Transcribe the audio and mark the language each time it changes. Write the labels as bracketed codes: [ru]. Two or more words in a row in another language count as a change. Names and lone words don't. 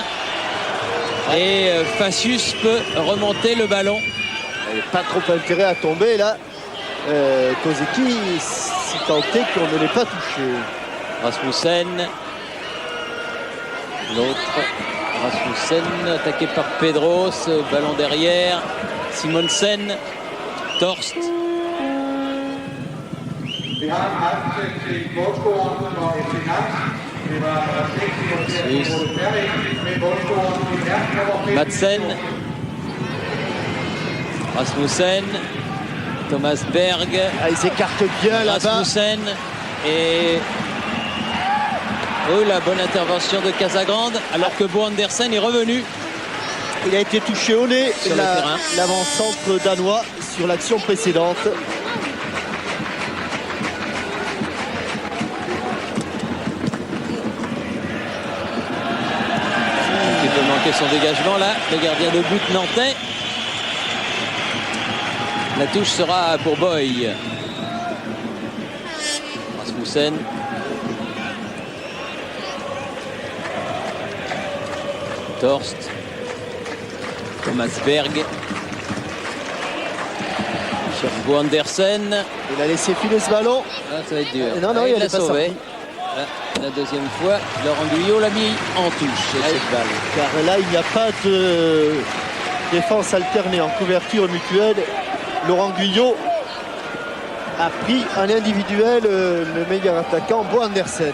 [fr] Et Facius peut remonter le ballon. Il n'y a pas trop intérêt à tomber là. Kozeki, si tant est qu'on ne l'ait pas touché. Rasmussen. L'autre. Rasmussen attaqué par Pedros. Ballon derrière. Simonsen. Torst. Madsen. Rasmussen. Thomas Berg. Ah, ils écartent bien là-bas. Rasmussen. Et oh, la bonne intervention de Casagrande, alors que Bo Andersen est revenu. Il a été touché au nez, sur le terrain. L'avant-centre danois sur l'action précédente. Il peut manquer son dégagement là, le gardien de but nantais. La touche sera pour Boy. Rasmussen. Torst. Thomas Berg. Sur Bo Andersen. Il a laissé filer ce ballon. Ah, ça va être dur. Non, il l'a sauvé. La deuxième fois, Laurent Guyot l'a mis en touche, cette balle. Car là, il n'y a pas de défense alternée en couverture mutuelle. Laurent Guyot a pris en individuel le meilleur attaquant, Bo Andersen.